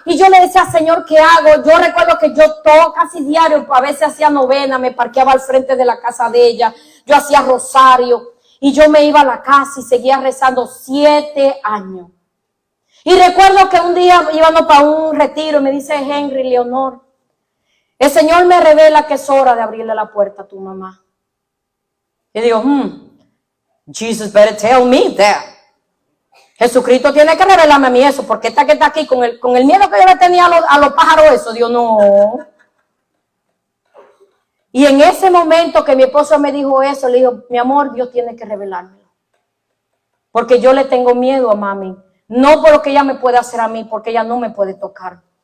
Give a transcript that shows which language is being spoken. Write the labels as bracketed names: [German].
[Spanish] Y yo le decía, Señor, ¿qué hago? Yo recuerdo que yo todo casi diario, a veces hacía novena, me parqueaba al frente de la casa de ella, yo hacía rosario y yo me iba a la casa y seguía rezando 7 años. Y recuerdo que un día íbamos para un retiro y me dice Henry, Leonor, el Señor me revela que es hora de abrirle la puerta a tu mamá. Y digo, [English] Jesus better tell me that. [Spanish] Jesucristo tiene que revelarme a mí eso, porque esta que está aquí con el miedo que yo le tenía a los pájaros, eso, Dios no. Y en ese momento que mi esposo me dijo eso, le digo, mi amor, Dios tiene que revelármelo. Porque yo le tengo miedo a mami. No por lo que ella me puede hacer a mí, porque ella no me puede tocar.